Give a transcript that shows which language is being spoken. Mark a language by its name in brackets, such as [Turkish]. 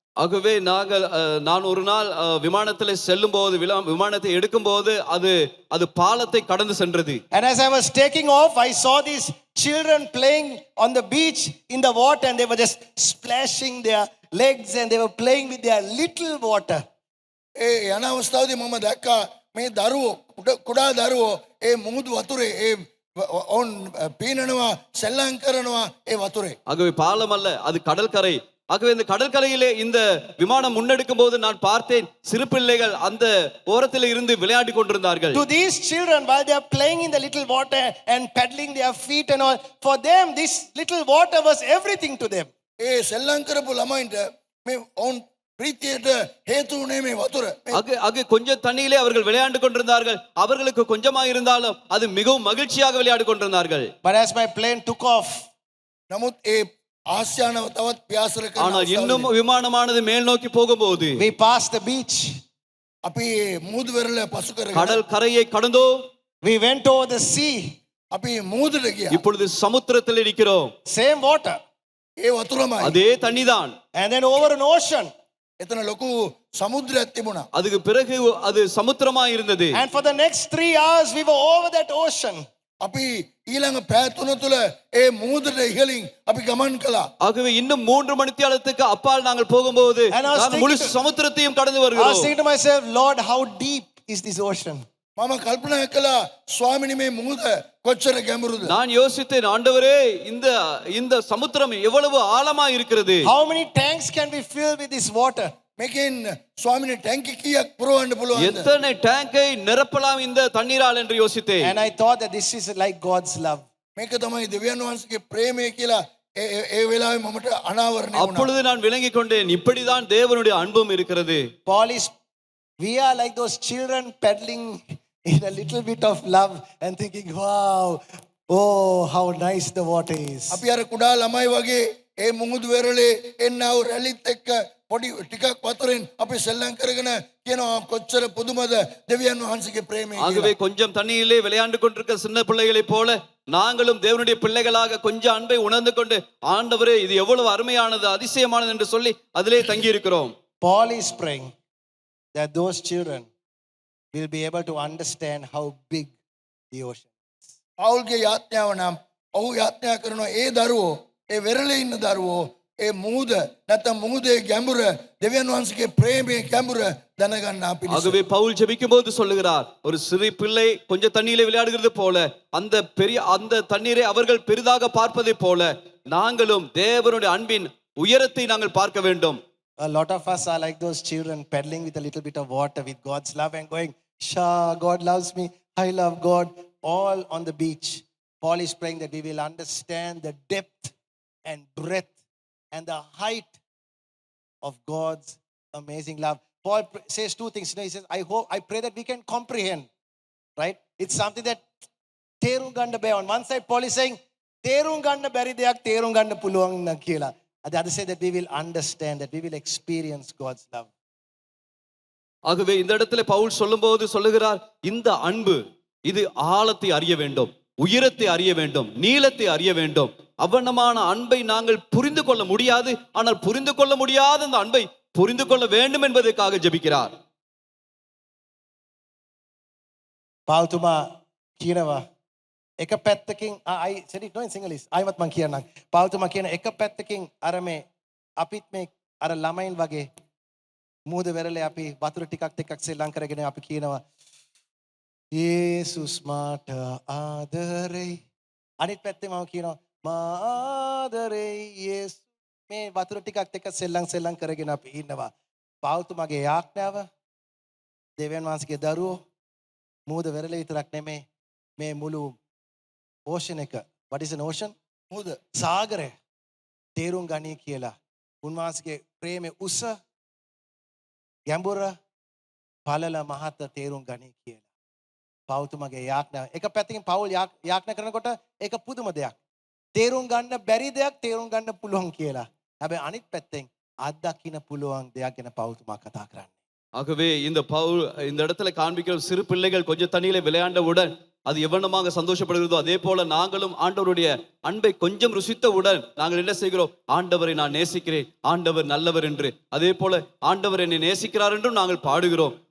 [Tamil] ஆகவே நான் ஒரு நாள் விமானத்தில் செல்லும் போது விமானத்தை எடுக்கும் போது அது பாலத்தை கடந்து சென்றது. [English] And as I was taking off, I saw these children playing on the beach in the water, and they were just splashing their legs and they were playing with their little water. [Sinhala] ඒ යන අවස්ථාවේදී මම දැක්කා මේ දරුවෝ කුඩා දරුවෝ ඒ මුහුදු වතුරේ ඔවුන් පීනනවා සෙල්ලම් කරනවා ඒ වතුරේ. [Tamil] ஆகவே பாலம் அல்ல, அது கடற்கரை. ஆகவே இந்த கடற்கரையிலே இந்த விமானம் முன்னெடுக்கும் போது நான் பார்த்தேன் சிறு பிள்ளைகள் அந்த ஓரத்தில் இருந்து விளையாடி கொண்டிருந்தார்கள். [English] To these children, while they are playing in the little water and paddling their feet and all, for them this little water was everything to them. [Sinhala] ඒ සෙල්ලම් කරපු ළමයින්ට මේ ඔවුන් ප්‍රීතියට හේතු වුණේ මේ වතුර. [Tamil] ஆக கொஞ்சம் தண்ணியிலே அவர்கள் விளையாண்டு கொண்டிருந்தார்கள். அவர்களுக்கு கொஞ்சமா இருந்தாலும் அது மிகவும் மகிழ்ச்சியாக விளையாடி கொண்டிருந்தார்கள். [English] But as my plane took off, [Sinhala] නමුත් ඒ ආසියානව තවත් පියාසර කරන [Tamil] ஆனால் இன்னும் விமானமானது மேல் நோக்கி போகும்போது [English] we passed the beach. [Sinhala] අපි මුහුදු වෙරළ පසු කරගෙන [Tamil] கடல் கரையை கடந்தோம். [English] We went over the sea. [Sinhala] අපි මුහුදට ගියා. [Tamil] இப்பொழுது சமுத்திரத்தில் இருக்கிறோம். [English] Same water. [Sinhala] ඒ වතුරමයි. [Tamil] அதே தண்ணிதான். [English] And then over an ocean. [Sinhala] එතන ලොකු සමුද්‍රයක් තිබුණා. [Tamil] அதுக்கு பிறகு அது சமுத்திரமா இருந்தது. [English] And for the next 3 hours we were over that ocean. [Sinhala] අපි ඊළඟ පැය තුන තුල ඒ මුහුදට ඉහළින් අපි ගමන් කළා. [Tamil] ஆகவே இன்னும் 3 மணித்தியாலத்துக்கு அப்பால் நாங்கள் போகும்போது [English] And I was [Tamil] நான் முழு [English] thinking [Tamil] சமுத்திரத்தையும் கடந்து [English] I was [Tamil] வருகிறோம். [English] saying to myself, Lord, how deep is this ocean? [Sinhala] මම කල්පනා කළා ස්වාමිනේ මේ මුහුද කොච්චර ගැඹුරුද? [Tamil] நான் யோசித்தேன், ஆண்டவரே இந்த சமுத்திரம் எவ்வளவு ஆழமா இருக்கிறது. [English] How many tanks can we fill with this water? [Sinhala] මේකෙන් ස්වාමිනේ ටැංකි කීයක් පුරවන්න පුළුවන්ද? [Tamil] எத்தனை டேங்கை நிரப்பலாம் இந்த தண்ணீரால் என்று யோசித்தேன். [English] And I thought that this is like God's love. [Sinhala] මේක තමයි දෙවියන් වහන්සේගේ ප්‍රේමය කියලා ඒ වෙලාවේ මමට අනාවරණය වුණා. [Tamil] அப்பொழுது நான் விளங்கிக் கொண்டேன், இப்படிதான் தேவனுடைய அன்பும் இருக்கிறது. [English] Paul is, we are like those children paddling in a little bit of love and thinking, wow, oh, how nice the water is. [Sinhala] අපි අර කුඩා ළමයි වගේ ඒ මුහුදු වෙරළේ එන්නව රැලිත් එක්ක පොඩි ටිකක් වතුරෙන් අපි සෙල්ලම් කරගෙන කියනවා කොච්චර පුදුමද දෙවියන් වහන්සේගේ ප්‍රේමය [Tamil] ஆகவே [Sinhala] කියලා. [Tamil] கொஞ்சம் தண்ணியிலே விளையாண்டு கொண்டிருக்கிற சின்ன பிள்ளைகளைப் போல நாங்களும் தேவனுடைய பிள்ளைகளாக கொஞ்சம் அன்பை உணர்ந்து கொண்டு, ஆண்டவரே இது எவ்வளவு அருமையானது அதிசயமானது என்று சொல்லி அதிலே தங்கி இருக்கிறோம். [English] Paul is praying that those children will be able to understand how big the ocean is. [Sinhala] පවුල්ගේ යාඥාව නම් ඔහු යාඥා කරනවා ඒ දරුවෝ ඒ වෙරළේ ඉන්න දරුවෝ ඒ මුහුද නැත්නම් මුහුදේ ගැඹුර දෙවියන් වහන්සේගේ ප්‍රේමයේ ගැඹුර දැනගන්නා පිණිස. [Tamil] ஆகவே பவுல் ஜெபிக்கும் போது சொல்லுகிறார், ஒரு சிறு பிள்ளை கொஞ்சம் தண்ணீரிலே விளையாடுகிறது போல அந்த தண்ணீரை அவர்கள் பெரிதாக பார்ப்பதை போல நாங்களும் தேவனுடைய அன்பின் உயரத்தை நாங்கள் பார்க்க வேண்டும். [English] A lot of us are like those children paddling with a little bit of water with God's love and going, Sha, God loves me, I love God, all on the beach. Paul is praying that we will understand the depth and breadth and the height of God's amazing love. Paul says two things. He says, I pray that we can comprehend, right? It's something that [Sinhala] තේරුම් ගන්න බෑ. [English] On one side, Paul is saying, [Sinhala] තේරුම් ගන්න බැරි දෙයක් තේරුම් ගන්න පුළුවන් න කියලා. [English] The other side that we will understand, that we will experience God's love. [Tamil] ஆகவே இந்த இடத்துல பவுல் சொல்லும்போது சொல்லுகிறார், இந்த அன்பு இது ஆழத்தை அறிய வேண்டும், உயரத்தை அறிய வேண்டும், நீளத்தை அறிய வேண்டும். அவ்வண்ணமான அன்பை நாங்கள் புரிந்து கொள்ள முடியாது. ஆனால் புரிந்து கொள்ள முடியாத அந்த அன்பை புரிந்து கொள்ள வேண்டும் என்பதற்காக ஜெபிக்கிறார். [Sinhala] පාවුතුමා කියනවා එක පැත්තකින් [English] I said it no in English. [Sinhala] ආයිමත් මං කියන්නම්. පාවුතුමා කියන එක පැත්තකින් අර මේ අපිත් මේ අර ළමයින් වගේ මූද වෙරළේ අපි වතුර ටිකක් එකක් සෙල්ලම් කරගෙන අපි කියනවා යේසුස් මාට ආදරේ. අනිත් පැත්තේ මම කියනවා මා ආදරේ යේසු. මේ වතුර ටිකක් එක සෙල්ලම් කරගෙන අපි ඉන්නවා. පාවුතුමාගේ යාඥාව දෙවියන් වහන්සේගේ දරුවෝ මූද වෙරළේ විතරක් නෙමෙයි මේ මුළු [English] Ocean එක. what is an ocean? [Sinhala] මුහුද සාගරය තේරුම් ගනී කියලා උන්වහන්සේගේ ප්‍රේමයේ උස ගැඹුර පළල මහත තේරුම් ගනී කියලා පෞතුමගේ යාඥා. එක පැත්තකින් පෞල් යාඥා කරනකොට ඒක පුදුම දෙයක්. තේරුම් ගන්න බැරි දෙයක් තේරුම් ගන්න පුළුවන් කියලා. හැබැයි අනිත් පැත්තෙන් අත්දකින්න පුළුවන් දෙයක් ගැන පෞතුමා කතා කරන්නේ. [Tamil] ஆகவே இந்த பவுல் இந்த இடத்துல காண்பிக்கிற சிறு பிள்ளைகள் கொஞ்சம் தண்ணியில விளையாண்டவுடன் அது எவ்வளமாக சந்தோஷப்படுகிறதோ அதே போல நாங்களும் ஆண்டவருடைய அன்பை கொஞ்சம் ருசித்தவுடன் நாங்கள் என்ன செய்கிறோம்? ஆண்டவரை நான் நேசிக்கிறேன், ஆண்டவர் நல்லவர் என்று. அதே போல ஆண்டவர் என்னை நேசிக்கிறார் என்றும் நாங்கள் பாடுகிறோம்.